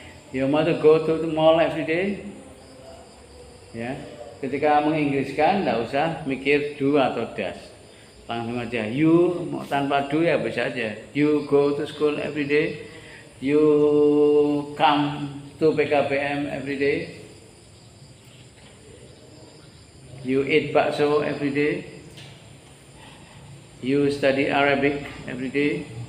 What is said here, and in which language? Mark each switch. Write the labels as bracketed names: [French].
[English] Your mother go to the mall every day. [Indonesian] Ya. Ketika menginggriskan nggak usah mikir do atau does. Langsung aja you tanpa do ya bisa aja. [English] You go to school every day. You come to PKPM every day. You eat bakso every day. You study Arabic every day.